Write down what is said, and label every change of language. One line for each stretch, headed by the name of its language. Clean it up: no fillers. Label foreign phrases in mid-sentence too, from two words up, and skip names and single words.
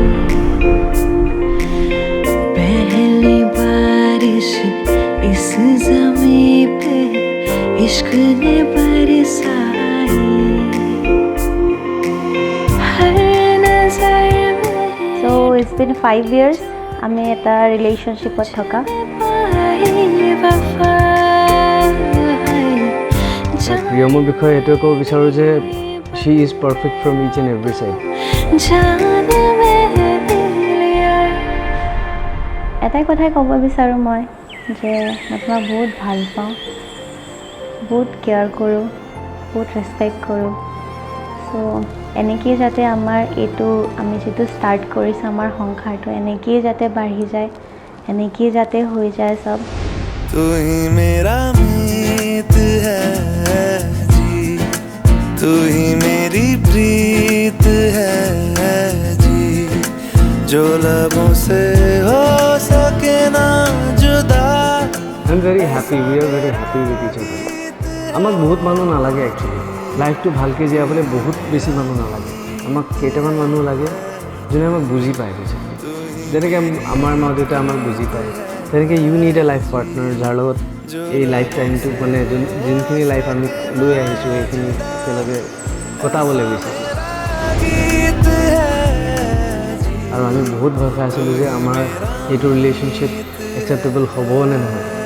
Hindi: पहली बारिश इस ज़मीं पे इश्क ने बरसाई। हर नजर में
English: So it's been 5 years
Assamese: আমি এটা ৰিলেশ্যনশ্বিপত থকা। প্ৰিয়মৰ বিষয়ে এইটোৱে ক'ব বিচাৰোঁ যে
English: she is perfect from each and every side.
Assamese: এটাই কথাই ক'ব বিচাৰোঁ মই যে মই তোমাক বহুত ভাল পাওঁ, বহুত কেয়াৰ কৰোঁ, বহুত ৰেচপেক্ট কৰোঁ। চ' এনেকেই যাতে আমাৰ এইটো আমি যিটো ষ্টাৰ্ট কৰিছোঁ আমাৰ সংসাৰটো এনেকেই যাতে বাঢ়ি যায়, এনেকেই যাতে হৈ যায় চব।
Hindi: तू ही मेरा मीत है जी, तू ही मेरी प्रीत है जी, जो लबों से हो सके ना जुदा।
English: I am very happy, we are very happy with each other.
Assamese: আমাক বহুত মানুহ নালাগে একচুৱেলি, লাইফটো ভালকৈ জীয়াবলৈ বহুত বেছি মানুহ নালাগে। আমাক কেইটামান মানুহ লাগে যোনে আমাক বুজি পায় বেছিকৈ। যেনেকৈ আমাৰ মা দেউতাই আমাক বুজি পায়, তেনেকৈ
English: you need a life partner
Assamese: যাৰ লগত এই লাইফ টাইমটো মানে যোনখিনি লাইফ আমি লৈ আহিছোঁ সেইখিনি একেলগে কটাবলৈ বিচাৰোঁ। আৰু আমি বহুত ভয় খাই আছিলোঁ যে আমাৰ এইটো ৰিলেশ্যনশ্বিপ একচেপ্টেবল হ'ব নে নহয়।